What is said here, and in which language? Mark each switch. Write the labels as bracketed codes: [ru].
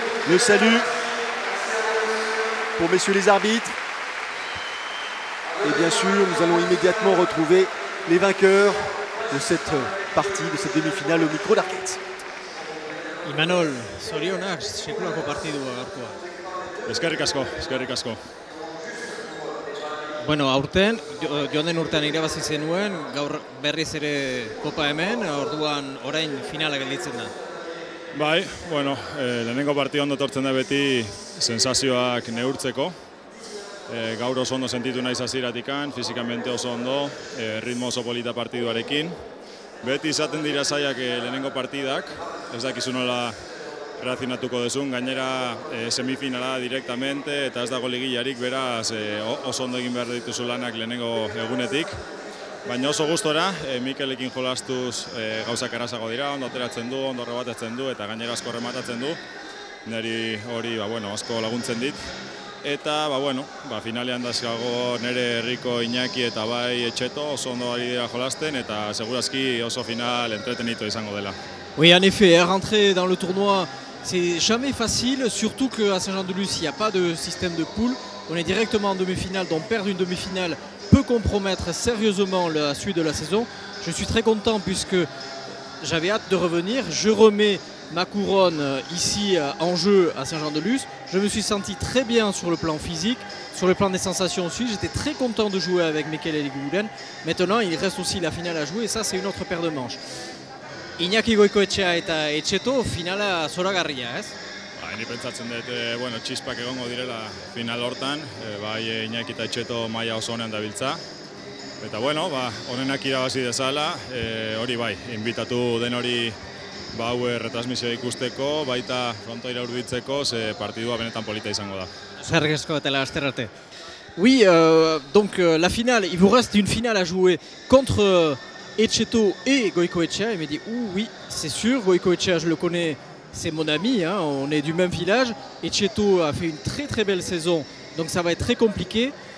[fr] Le salut pour messieurs les arbitres. Et bien sûr, nous allons immédiatement retrouver les vainqueurs de cette partie, de cette demi-finale au micro d'Arquette. [eu] Imanol, zorionak sekulako partidua gaurkoa. Eskerrik asko, eskerrik asko. Bueno, aurten, joan den urtean irabazi zenuen, gaur berriz ere kopa hemen, orduan orain finala gelditzen da. Bai, bueno, lehenengo partida ondo tortzen da beti sensazioak neurtzeko. Gaur oso ondo sentitu naiz hasieratik, fizikamente oso ondo, ritmo oso polita partiduarekin. Beti izaten dira zailak lehenengo partidak, ez dakizu nola reakzionatuko duzun, gainera semifinala direktamente eta ez dago ligilarik, beraz oso ondo egin behar dituzu lanak lehenengo egunetik. Baina oso gustora, Mikelekin jolastuz gauzak errazago dira, ondo ateratzen du, ondo rebatetzen du eta gainera asko rematatzen du. Neri hori asko laguntzen dit. Eta finalean dazkago nire herriko Iñaki eta bai Etxeto oso ondo ari dira jolasten eta segurazki oso final entretenitu izango dela. [fr] Oui, en effet, rentrer dans le tournoi, c'est jamais facile, surtout qu'à Saint-Jean-de-Luz, il n'y a pas de système de poule. On est directement en demi-finale, donc perdre une demi-finale peut compromettre sérieusement la suite de la saison. Je suis très content puisque j'avais hâte de revenir. Je remets ma couronne ici en jeu à Saint-Jean-de-Luz. Je me suis senti très bien sur le plan physique, sur le plan des sensations aussi. J'étais très content de jouer avec Mikel Eguiguren. Maintenant, il reste aussi la finale à jouer et ça, c'est une autre paire de manches. [eu] Iñaki Goikoetxea eta Etxeto finala zoragarria, ez? Ni pentsatzen dut, txispak egongo direla final hortan, bai Iñaki eta Etxeto maila oso honean dabiltza. Eta honenak irabazi dezala, hori bai, inbitatu den hori retransmisioa ikusteko, baita frontoira hurbiltzeko, ze partidua benetan polita izango da. Eskerrik asko eta laster arte. [fr] Oui, donc la finale, il vous reste une finale à jouer contre Etxeto et Goikoetxea. Il m'a dit oui, c'est sûr, Goikoetxea je le connais, c'est mon ami, on est du même village. Etxeto a fait une très très belle saison, donc ça va être très compliqué.